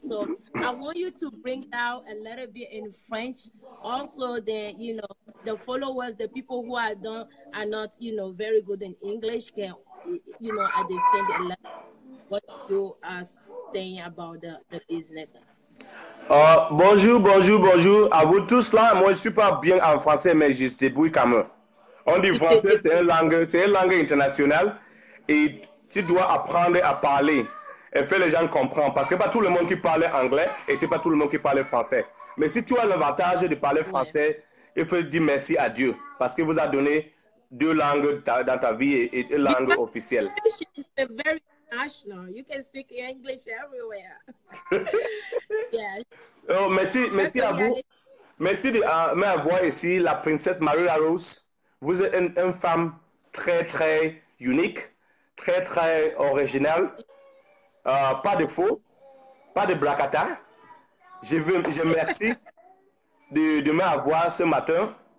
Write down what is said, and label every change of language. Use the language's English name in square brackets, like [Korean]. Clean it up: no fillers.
[English] So I want you to bring out a little bit in French. Also, the followers, the people who are not very good in English can understand a lot what you are saying about the business. [French] Bonjour à vous tous là. Moi, je suis pas bien en français, mais je débrouille quand même. On dit français, c'est une langue internationale et tu dois apprendre à parler et faire les gens comprendre. Parce que pas tout le monde qui parle anglais et c'est pas tout le monde qui parle français. Mais si tu as l'avantage de parler français, il faut dire merci à Dieu parce qu'il vous a donné deux langues dans ta vie et une langue officielle. [English] It's very national. You can speak English everywhere. Yes. [French] Oh, merci à vous. Merci de m'avoir ici, la princesse Maria Rose. Vous êtes une femme très, très unique, très, très originale. Pas de faux, pas de blacata. Je remercie de m'avoir ce matin.